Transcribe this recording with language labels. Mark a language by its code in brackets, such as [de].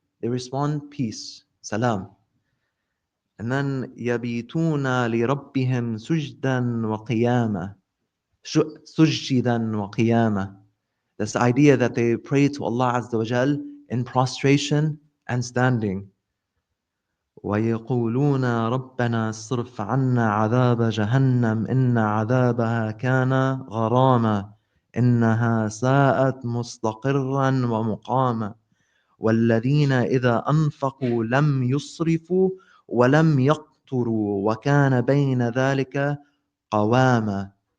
[en] They respond peace, salam. And then [ar] يَبِيتُونَ لِرَبِّهِمْ سُجْدًا وَقِيَامًا. سُجِّدًا وَقِيَامًا. [en] That's the idea that they pray to Allah Azza wa Jal in prostration and standing. [ar] وَيَقُولُونَ رَبَّنَا اصْرِفْ عَنَّا عَذَابَ جَهَنَّمَ إِنَّ عَذَابَهَا كَانَ غَرَامًا إِنَّهَا سَاءَتْ مُسْتَقِرًّا وَمُقَامًا وَالَّذِينَ إِذَا أَنفَقُوا لَمْ يُسْرِفُوا وَلَمْ يَقْتُرُوا وَكَانَ بَيْنَ ذَلِكَ قَوَامًا.